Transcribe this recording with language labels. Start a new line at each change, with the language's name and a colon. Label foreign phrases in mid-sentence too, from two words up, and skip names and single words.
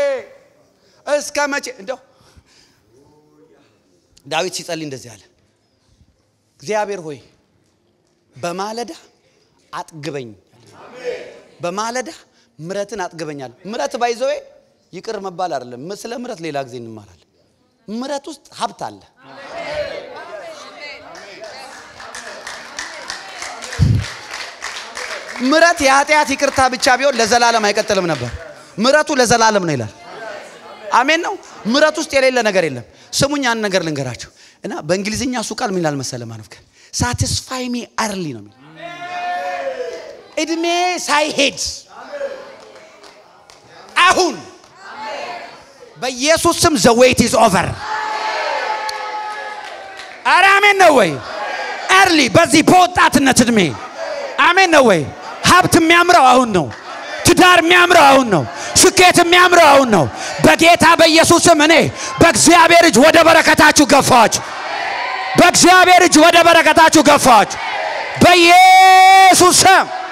Amharic: እንደው ዳዊት ሲጸልይ እንደዚህ አለ እግዚአብሔር ሆይ በማለዳ አጥግበኝ አሜን በማለዳ ምረትን አጥግበኛል ምረት ባይዘው ይቅር መባል አይደለም ስለ ምረት ሌላ ጊዜ እንማራለን ምረት ውስጥ ሀብት አለ ምረት የኃጢአት ይቅርታ ብቻ ቢሆን ለዘላለም አይቀጥልም ነበር ምረቱ ለዘላለም ነው ይላል አሜን ነው ምረት ውስጥ የሌለ ነገር የለም ስሙኝ አንድ ነገር ልንገራችሁ እና በእንግሊዝኛ እሱ ቃል ምን ይላል መሰለ ማንፍከ
English: satisfy me early
Amharic: ነው የሚል እድሜ ሳይሄድ አሁን በኢየሱስ ስም
English: the wait is over
Amharic: አሜን ነው ወይ early በዚህ በወጣትነት እድሜ አሜን ነው ወይ ሀብት የሚያምረው አሁን ነው ትዳር የሚያምረው አሁን ነው ስኬት የሚያምረው አሁን ነው በጌታ በኢየሱስ ስም እኔ በእግዚአብሔር እጅ ወደ በረከታችሁ ገፋችሁ በእግዚአብሔር እጅ ወደ በረከታችሁ ገፋችሁ በኢየሱስ ስም